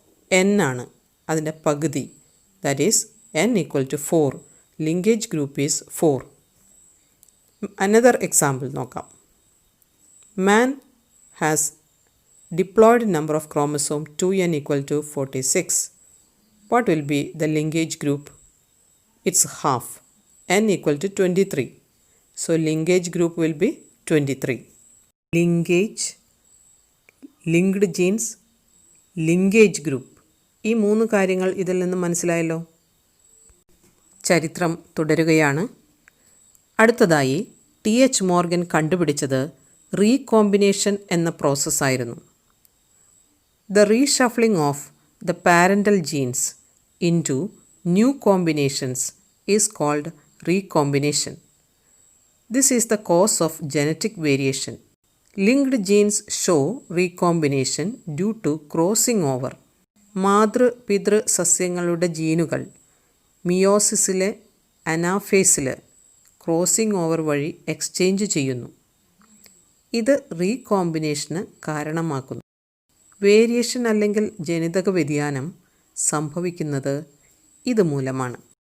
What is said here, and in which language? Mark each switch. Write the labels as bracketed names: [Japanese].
[Malayalam] n ആണ്, അതിൻ്റെ പകുതി. [English] That is n = 4. Linkage group is 4. Another example നോക്കാം. Man has diploid number of chromosome 2n = 46. What will be the linkage group? It's half. n = 23. So linkage group will be 23. Linkage, linked genes, linkage group. [Malayalam] ഈ 3 കാര്യങ്ങൾ ഇതിൽ നിന്ന് മനസ്സിലായല്ലോ. ചരിത്രം തുടരുകയാണ്. അടുത്തതായി TH Morgan കണ്ടുപിടിച്ചത് റീകോമ്പിനേഷൻ എന്ന പ്രോസസ്സായിരുന്നു. [English] The reshuffling of the parental genes into new combinations is called recombination. This is the cause of genetic variation. Linked genes show recombination due to crossing over. [Malayalam] മാതൃപിതൃ സസ്യങ്ങളുടെ ജീനുകൾ മിയോസിസിലെ അനാഫേസിൽ ക്രോസിംഗ് ഓവർ വഴി exchange ചെയ്യുന്നു. ഇത് റീകോമ്പിനേഷന് കാരണമാക്കുന്നു. Variation അല്ലെങ്കിൽ ജനിതക വ്യതിയാനം സംഭവിക്കുന്നത് ഇതുമൂലമാണ്.